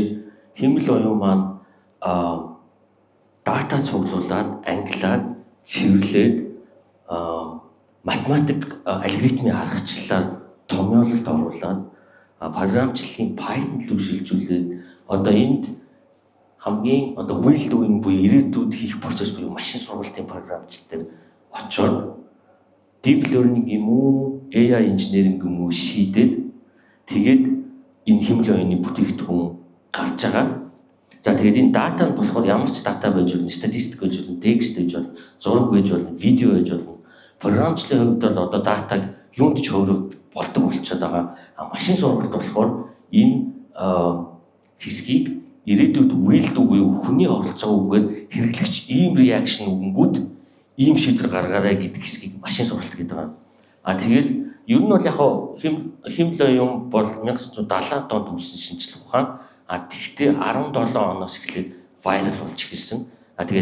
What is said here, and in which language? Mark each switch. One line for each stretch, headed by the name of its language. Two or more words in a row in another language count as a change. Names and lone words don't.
Mongolian: Химэл оюун маань дата цуглуулад, ангилаад, цэвэрлээд математик алгоритмын аргачлалаар томьёололд оруулаад програмчлалын Python руу шилжүүлээд одоо энд хамгийн одоо
English: will doing
Mongolian: буюу ирээдүйд хийх процесс буюу машин сургалтын програмчлал дээр очоод
English: deep learning
Mongolian: юм уу,
English: AI engineering
Mongolian: юм уу шийдээд тэгээд энэ химэл оюуны бүтээгдэхүүн гарч байгаа. За тэгээд энэ дата нь болохоор ямар ч дата байж болно, статистик байж болно, текст байж болно, зураг байж болно, видео байж болно. Програмчлалын хувьд бол одоо датаг юунд ч хувирах болдог болчиход байгаа. Машин сургалт болохоор энэ хэсгийг ирээдүйд
English: will do
Mongolian: буюу хүний оролцоогүйгээр хэрэглэгч ийм reaction өгөнгүүд ийм шийдвэр гаргаарай гэдэг хэсгийг машин сургалт гэдэг байгаа. Тэгээд ер нь бол яг химэл оюун бол 1970 онд үүссэн шинжилгээ ухаан. Тэгтээ 17 оноос эхлээд viral болж эхэлсэн.